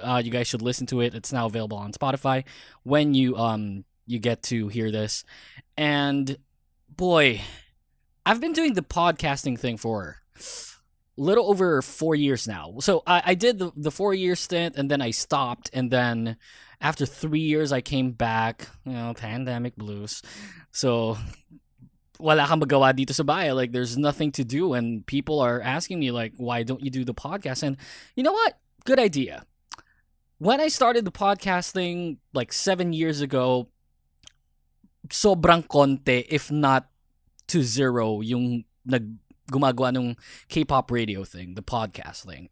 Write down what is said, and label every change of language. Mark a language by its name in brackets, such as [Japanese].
[English] You guys should listen to it. It's now available on Spotify when you get to hear this. And boy, I've been doing the podcasting thing for a little over 4 years now. So I did the 4-year stint, and then I stopped, and then after 3 years, I came back, pandemic blues. [Filipino] So, wala kang magawa dito sa bahay. [English] Like, there's nothing to do. And people are asking me, like, why don't you do the podcast? And you know what? Good idea. When I started the podcasting, like 7 years ago, [Filipino] sobrang konti, [English] if not to zero, [Filipino] yung gumagawa ng [English] K-pop radio thing, the podcast thing.